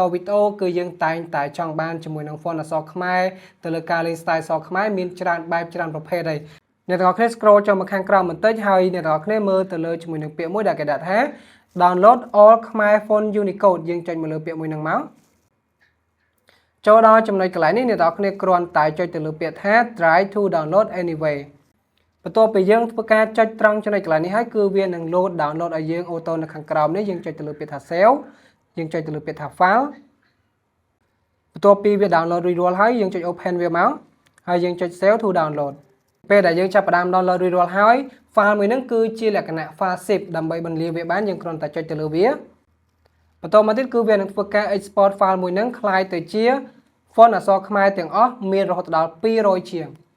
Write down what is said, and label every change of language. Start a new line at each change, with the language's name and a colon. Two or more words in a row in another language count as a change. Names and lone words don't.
Khmer: វីដេអូគឺយើងតែងតែចង់បានជាមួយនឹង font អក្សរខ្មែរទៅលើការលេង style អក្សរខ្មែរមានច្រើនបែបច្រើនប្រភេទហើយអ្នកនរគ្នា scroll ចុះមកខាងក្រោមបន្តិចហើយអ្នកនរគ្នាមើលទៅលើ ជាមួយនឹងពាក្យមួយដែលគេដាក់ថា
English: download all
Khmer: ខ្មែរ
English: font Unicode
Khmer: យើងចុចមកលើពាក្យមួយហ្នឹងមកចូលដល់ចំណុចកន្លែងនេះអ្នកនរគ្នាគ្រាន់តែចុចទៅលើពាក្យថា try
English: to download anyway
Khmer: បន្ទាប់ពីយើងធ្វើការចុចត្រង់ចំណុចកន្លែងនេះហើយគឺវានឹង
English: load download
Khmer: ឲ្យយើងអូតូនៅខាងក្រោមនេះ យើងចុចទៅលើពាក្យថា save យើងចុចទៅលើពាក្យថា file បន្ទាប់ពីវា download រួចរាល់ហើយយើងចុច open វាមកហើយយើងចុច
English: save to download
Khmer: ពេលដែលយើងចាប់ផ្ដើម download រួចរាល់ហើយ file មួយហ្នឹងគឺជាលក្ខណៈ
English: file zip
Khmer: ដើម្បីបន្លឺវាបានយើងគ្រាន់តែចុចទៅលើវាបន្តមកទៀតគឺវានឹងធ្វើការ
English: export file
Khmer: មួយហ្នឹងคล้ายទៅជា font អក្សរខ្មែរទាំងអស់មានរហូតដល់200ជាង